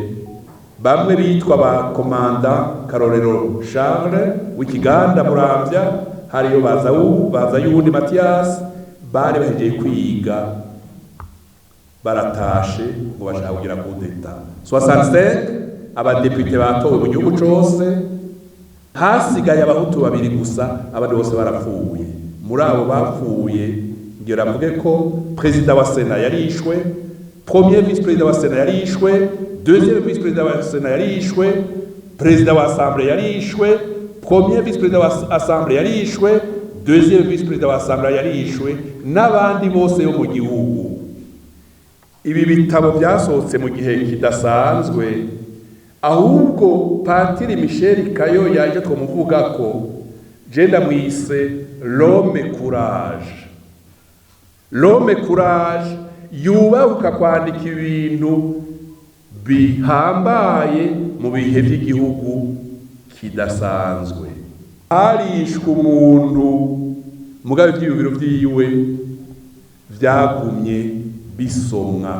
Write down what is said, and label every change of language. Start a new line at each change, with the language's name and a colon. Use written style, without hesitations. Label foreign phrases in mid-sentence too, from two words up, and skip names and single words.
Rundi: Bamwe bitwa ba komanda Karorero Charles w'Ikiganda Muramvya, hariyo baza yundi Mathias, bari bahejeje kwiga baratashe ngo bashaka kugira kudeta. 65 abadepite batowe mu gihugu cose, hasigaye abahutu babiri gusa, abandi bose barapfuye. Muri abo bapfuye ngira mvuge ko president wa Sena yarishwe,
French: premier vice président
Rundi: wa Sena yarishwe,
French: deuxième vice président
Rundi: wa Sena yarishwe, président wa Assemblée yarishwe,
French: premier vice président
Rundi: wa Assemblée yarishwe,
French: deuxième vice président
Rundi: wa Assemblée yarishwe, n'abandi bose yo mu gihugu. Ibi bitabo byasohotse mu gihe kidasanzwe, ahubwo Patiri Michel Kayoya yaje tumuvuga ko jenda mwise
French: l'homme courage. L'homme courage
Rundi: yubahuka kwandika ibintu bihambaye mu bihe by'igihugu kidasanzwe. Arishwe umuntu mugabe ibyiyumviro vyiwe vyagumye bisomwa.